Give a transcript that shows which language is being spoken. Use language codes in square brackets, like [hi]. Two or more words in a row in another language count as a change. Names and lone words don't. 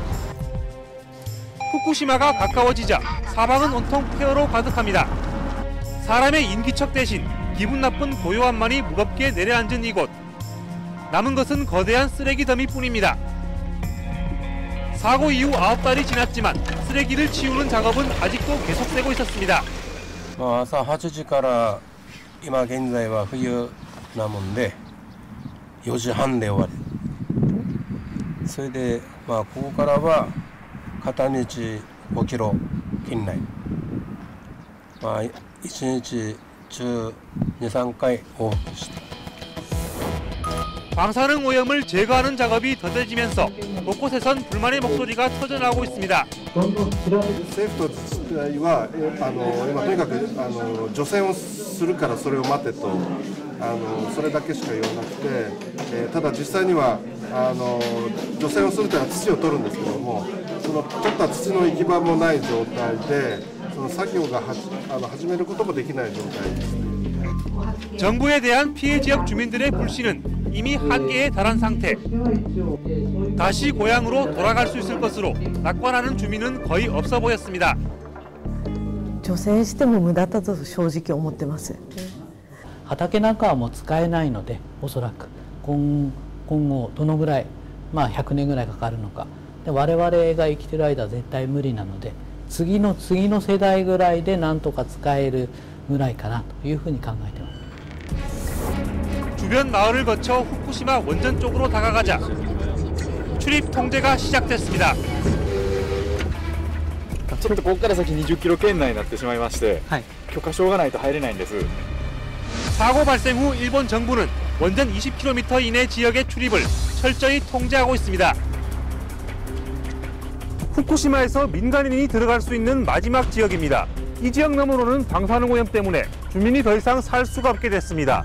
[ko] 후쿠시마가 가까워지자 사방은 온통 폐허로 가득합니다. 사람의 인기척 대신 기분 나쁜 고요함만이 무겁게 내려앉은 이곳. 남은 것은 거대한 쓰레기 더미뿐입니다. 사고 이후 9달이 지났지만 쓰레기를 치우는 작업은 아직도 계속되고 있었습니다. [ja] 朝8時から今現在は冬なもんで4時半で終わる。それでここからは片道5キロ圏内。1日中 2~3回往復して。 [ko] 방사능 오염을 제거하는 작업이 더뎌지면서 곳곳에선 불만의 목소리가 터져나오고 있습니다. [ja] 政府と自治体は今とにかく除染をするからそれを待てとそれだけしか言わなくて、ただ実際には除染をするというのは土を取るんですけども、その取った土の行き場もない状態でその作業が始めることもできない状態です。 [ko] 정부에 대한 피해 지역 주민들의 불신은 이미 한계에 달한 상태. 다시 고향으로 돌아갈 수 있을 것으로 낙관하는 주민은 거의 없어 보였습니다. [ja] 除染しても無駄だと正直思ってます。畑なんかはもう使えないので、おそらく今後どのぐらい、100年ぐらいかかるのか。で我々が生きてる間は絶対無理なので、次の世代ぐらいでなんとか使えるぐらいかなというふうに考えています。 [ko] 주변 마을을 거쳐 후쿠시마 원전 쪽으로 다가가자 출입 통제가 시작됐습니다. [ja] ちょっとここから先20キロ圏内になってしまいまして、許可証がないと入れないんです。 [ko] 사고 발생 후 일본 정부는 원전 20km 이내 지역의 출입을 철저히 통제하고 있습니다. 후쿠시마에서 민간인이 들어갈 수 있는 마지막 지역입니다. 이 지역 너머로는 방사능 오염 때문에 주민이 더 이상 살 수가 없게 됐습니다.